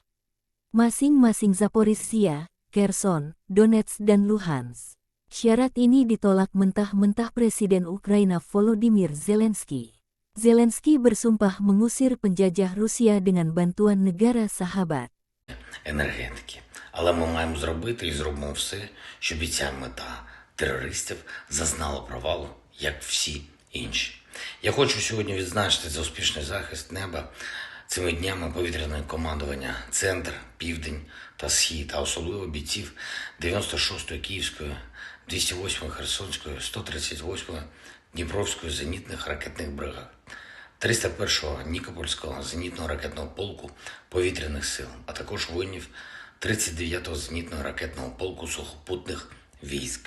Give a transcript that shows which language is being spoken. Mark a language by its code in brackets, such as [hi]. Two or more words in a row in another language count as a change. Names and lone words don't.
[id] Masing-masing Zaporizhia, Kherson, Donetsk dan Luhansk. Syarat ini ditolak mentah-mentah Presiden Ukraina Volodymyr Zelensky. Zelensky bersumpah mengusir penjajah Rusia dengan bantuan negara sahabat. [uk] Енергетики. Але ми маємо зробити і зробимо все, щоб і ця мета терористів зазнала провалу, як всі інші. Я хочу сьогодні відзначити за успішний захист неба цими днями повітряне командування Центр, Південь та Схід, а особливо бійців 96-ї Київської, 208-ї Херсонської, 138-ї Дніпровської зенітних ракетних бригад, 301-го Нікопольського зенітного ракетного полку повітряних сил, а також воїнів 39-го зенітного ракетного полку сухопутних військ.